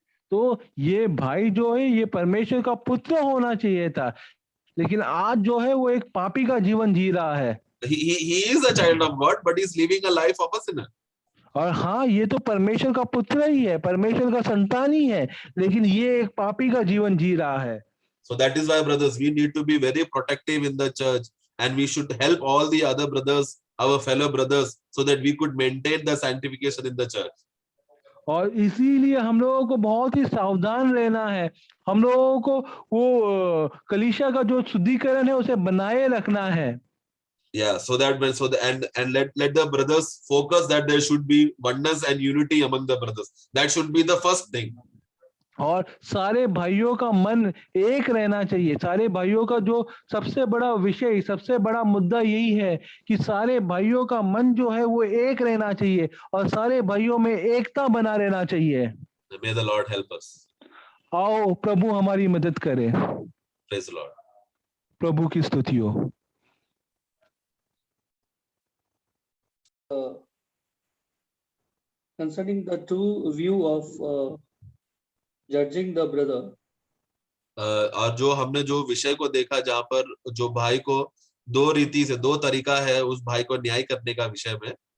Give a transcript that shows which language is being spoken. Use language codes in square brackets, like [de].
[hi] तो ये भाई जो है ये परमेश्वर का पुत्र होना चाहिए था, लेकिन आज जो है वो एक पापी का जीवन जी रहा है। [en] He is a child of God, but he's living a life of a sinner. [hi] और हाँ, ये तो परमेश्वर का पुत्र ही है, परमेश्वर का संतान ही है, लेकिन ये एक पापी का जीवन जी रहा है। [en] So that is why, brothers, we need to be very protective in the church, and we should help all the other brothers, our fellow brothers, so that we could maintain the sanctification in the church. [hi] और इसीलिए हम लोगों को बहुत ही सावधान रहना है, हम लोगों को वो कलीसिया का जो शुद्धिकरण है उसे बनाए रखना है। [en] Yeah, and let the brothers focus that there should be oneness and unity among the brothers. That should be the first thing. [hi] और सारे भाइयों का मन एक रहना चाहिए। सारे भाइयों का जो सबसे बड़ा विषय, सबसे बड़ा मुद्दा यही है कि सारे भाइयों का मन जो है वो एक रहना चाहिए और सारे भाइयों में एकता बना रहना चाहिए। [en] May the Lord help us. [hi] आओ प्रभु हमारी मदद करे। [en] Praise the Lord. [hi] प्रभु की स्तुति हो। [en] Concerning the two view of judging the brother, [hi] और जो हमने जो विषय को देखा जहाँ पर जो भाई को दो रीति से दो तरीका है उस भाई को न्याय करने का विषय में,